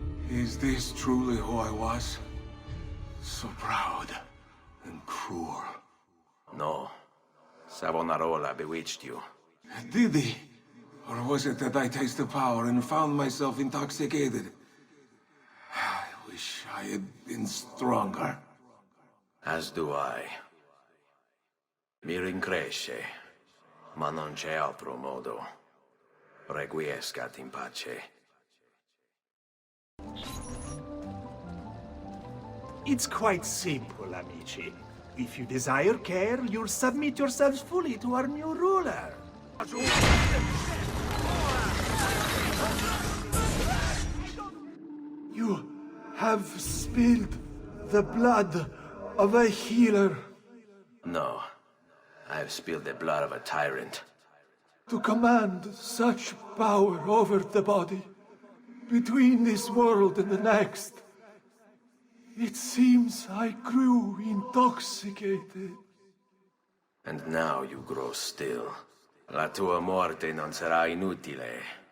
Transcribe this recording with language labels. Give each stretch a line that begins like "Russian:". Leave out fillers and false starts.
English: Is this truly who I was? So proud and cruel. No. Savonarola bewitched you. Did he? Or was it that I tasted power and found myself intoxicated? I wish I had been stronger. As do I.
Italian: Mi rincresce, ma non c'è altro modo.
Latin: Requiescat in pace.
English: It's quite simple, amici. If you desire care, you'll submit yourselves fully to our new ruler. You have spilled the blood of a healer. No. I have spilled the blood of a tyrant. To command such power over the body, between this world and the next. It seems I grew intoxicated. And now you grow still.
Italian: La tua morte non sarà inutile.